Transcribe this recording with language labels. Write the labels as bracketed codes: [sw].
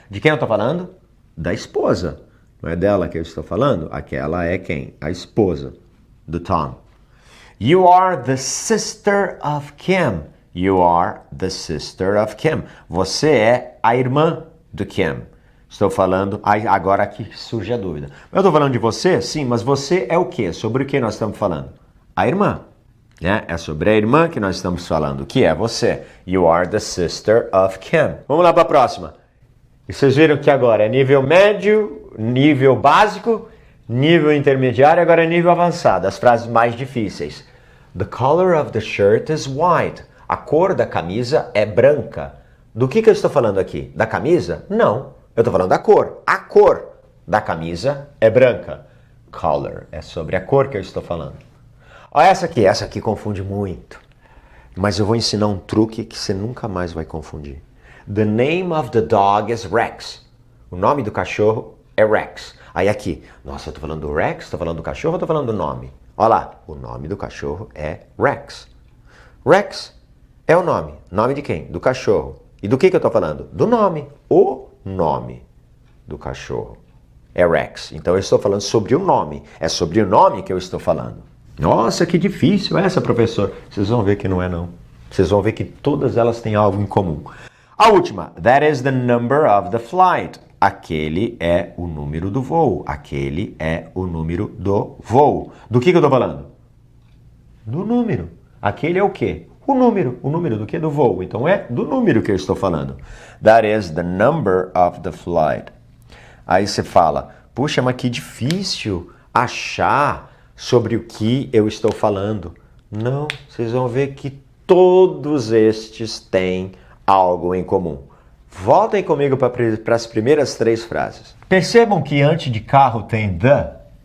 [pt] De quem eu estou falando? Da esposa. Não é dela que eu estou falando? Aquela é quem? A esposa do Tom. [en] You are the sister of Kim. You are the sister of Kim. [pt] Você é a irmã do Kim. Estou falando, agora aqui surge a dúvida. Eu estou falando de você? Sim, mas você é o quê? Sobre o que nós estamos falando? A irmã. Né? É sobre a irmã que nós estamos falando. O que é você? [en] You are the sister of Kim. [pt] Vamos lá para a próxima. E vocês viram que agora é nível médio, nível básico, nível intermediário, agora é nível avançado. As frases mais difíceis. [en] The color of the shirt is white. [pt] A cor da camisa é branca. Do que eu estou falando aqui? Da camisa? Não. Eu estou falando da cor. A cor da camisa é branca. Color é sobre a cor que eu estou falando. Olha essa aqui confunde muito. Mas eu vou ensinar um truque que você nunca mais vai confundir. [en] The name of the dog is Rex. [pt] O nome do cachorro é Rex. Aí aqui, nossa, eu estou falando do Rex, estou falando do cachorro, estou falando do nome. Olha lá, o nome do cachorro é Rex. Rex é o nome. Nome de quem? Do cachorro. E do que eu estou falando? Do nome. O nome do cachorro é Rex. Então eu estou falando sobre o nome. É sobre o nome que eu estou falando. Nossa, que difícil essa, professor. Vocês vão ver que não é não. Vocês vão ver que todas elas têm algo em comum. A última. [en] That is the number of the flight. [pt] Aquele é o número do voo. Aquele é o número do voo. Do que eu estou falando? Do número. Aquele é o quê? O número. O número do quê? Do voo. Então é do número que eu estou falando. [en] That is the number of the flight. [pt] Aí você fala, puxa, mas que difícil achar sobre o que eu estou falando. Não, vocês vão ver que todos estes têm algo em comum. Voltem comigo para as primeiras três frases. Percebam que antes de carro tem the.